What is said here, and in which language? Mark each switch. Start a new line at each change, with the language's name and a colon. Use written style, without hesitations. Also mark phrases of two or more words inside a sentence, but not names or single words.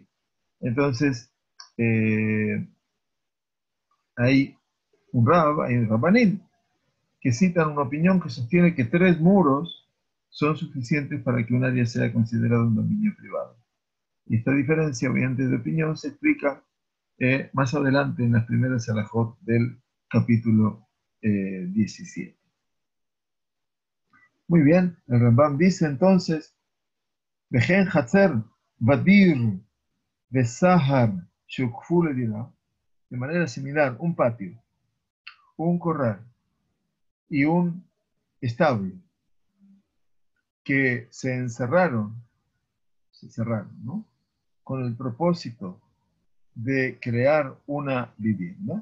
Spanish: Entonces, hay hay un rabanín, que citan una opinión que sostiene que 3 muros son suficientes para que un área sea considerado un dominio privado. Y esta diferencia, obviamente, de opinión se explica más adelante en las primeras alajot del capítulo 17. Muy bien, el Rambam dice entonces
Hebrew: וכן חצר בדיר וסהר שהוקפו לדירה,
Spanish: de manera similar, un patio, un corral y un establo que se cerraron, ¿no? Con el propósito de crear una vivienda.